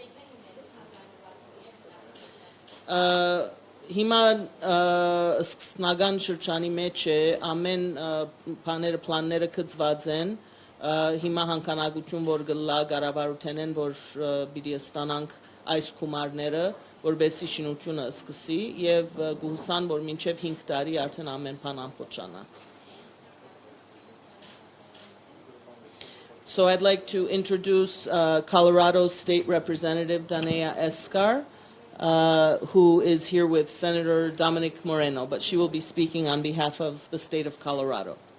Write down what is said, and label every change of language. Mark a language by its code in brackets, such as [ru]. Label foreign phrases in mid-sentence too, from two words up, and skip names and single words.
[hy] հիմա սկսնական շրջանի մեջ է ամեն բաները պլանները գծված են հիմա հանքանակություն որ գլա կառավարութենեն որ պիտի ստանանք այս գումարները որբեսի շինությունը սկսի եւ գուսան որ մինչեւ 5 տարի արդեն ամեն բան ամփոփանա [en] So I'd like to introduce Colorado State Representative Danea Escar who is here with Senator Dominic Moreno, but she will be speaking on behalf of the state of Colorado.